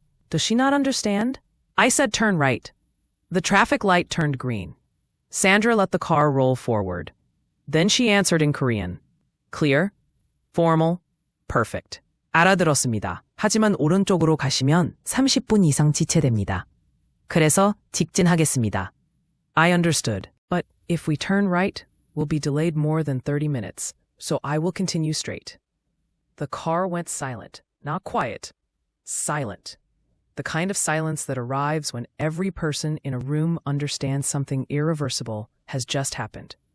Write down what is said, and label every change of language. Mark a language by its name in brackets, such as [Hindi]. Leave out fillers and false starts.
[English] Does she not understand? I said turn right. The traffic light turned green. Sandra let the car roll forward. Then she answered in Korean. Clear? Formal? Perfect. [Korean] 알아들었습니다. 하지만 오른쪽으로 가시면 30분 이상 지체됩니다. 그래서 직진하겠습니다. [English] I understood. But if we turn right, we'll be delayed more than 30 minutes, so I will continue straight. The car went silent. Not quiet. Silent. The kind of silence that arrives when every person in a room understands something irreversible has just happened.